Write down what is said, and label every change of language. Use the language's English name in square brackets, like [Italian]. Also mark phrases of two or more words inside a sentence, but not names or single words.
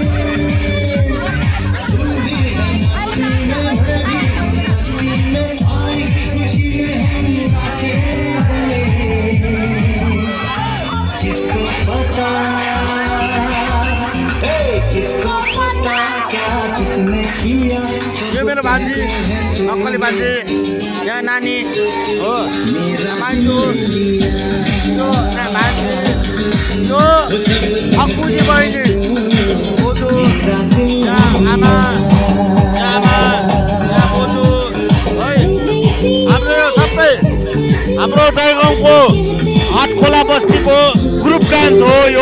[Hindi] मस्ती में आई सी खुशी में हम नाचे किसको पता क्या किसने किया। [Nepali] यो मेरो भान्जी अक्कली भान्जी यहाँ नानी हो मान्छु यो भान्जी यो अक्कुजी बहिनी बोजू यहाँ आमा यहाँ बोजू है हाम्रो यो सबै हाम्रो जयगाउँको आठखोला बस्तीको ग्रुप डान्स हो यो।